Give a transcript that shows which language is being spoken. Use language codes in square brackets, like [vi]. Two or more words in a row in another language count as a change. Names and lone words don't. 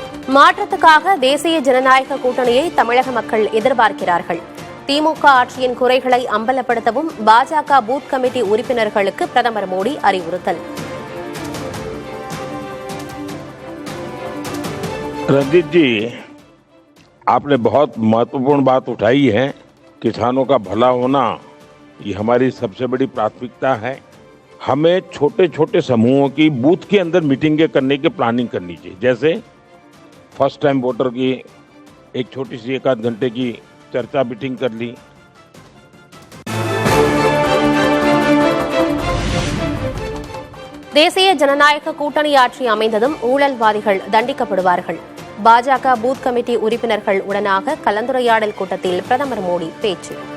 [ta] மாற்றத்துக்காக தேசிய ஜனநாயக கூட்டணியை தமிழக மக்கள் எதிர்பார்க்கிறார்கள். திமுக ஆட்சியின் குறைகளை அம்பலப்படுத்தவும் பாஜக [en] booth committee [ta] உறுப்பினர்களுக்கு பிரதமர் மோடி அறிவுறுத்தல். [hi] रंजीत जी, आपने बहुत महत्वपूर्ण बात उठाई है। किसानों का भला होना ये हमारी सबसे बड़ी प्राथमिकता है। हमें छोटे छोटे समूहों की बूथ के अंदर मीटिंगें करने की प्लानिंग करनी चाहिए। जैसे [en] first time voter [hi] की एक छोटी सी 1-8 घंटे की चर्चा मीटिंग कर ली। [ta] தேசிய ஜனநாயக கூட்டணி ஆட்சி அமைந்ததும் ஊழல்வாதிகள் தண்டிக்கப்படுவார்கள். பாஜக [en] booth committee [ta] உறுப்பினர்கள் உடனாக கலந்துரையாடல் கூட்டத்தில் பிரதமர் மோடி பேச்சு.